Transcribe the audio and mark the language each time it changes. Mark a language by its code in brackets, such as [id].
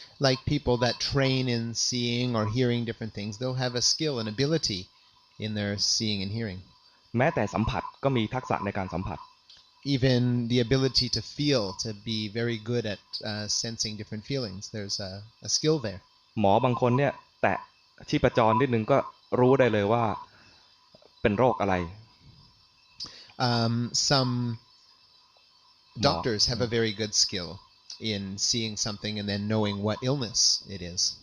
[en] Like people that train in seeing or hearing different things, they'll have a skill and ability in their seeing and hearing. [th] แม้แต่สัมผัสก็มีทักษะในการสัมผัส [en] even the ability to feel, to be very good at sensing different feelings. There's a skill there. [th] หมอบางคนเนี่ยแตะชีพจรนิดนึงก็รู้ได้เลยว่าเป็นโรคอะไร [en] Some doctors have a very good skill in seeing something and then knowing what illness it is.